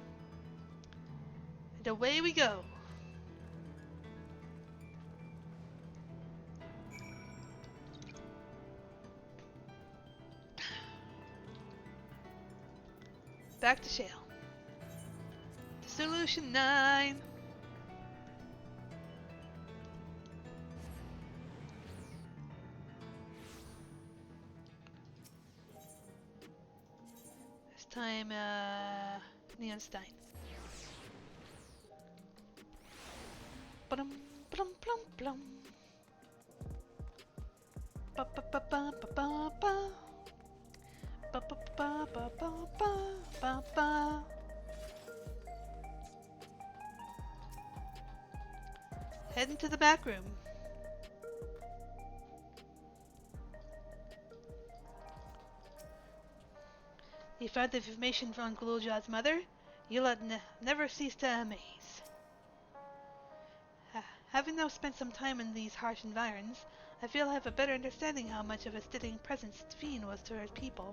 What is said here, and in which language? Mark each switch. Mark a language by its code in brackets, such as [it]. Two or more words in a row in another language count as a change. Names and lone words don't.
[en] And away we go! Back to Shale. Solution 9! This time, Neonstein. Ba-dum, ba-dum, plum, plum. Ba-ba-ba-ba-ba-ba-ba. Ba-ba-ba-ba-ba-ba-ba. Heading to the back room. You found the information from Gulja's mother? You'll never cease to amaze. Having now spent some time in these harsh environs, I feel I have a better understanding how much of a steadying presence Fiend was to her people.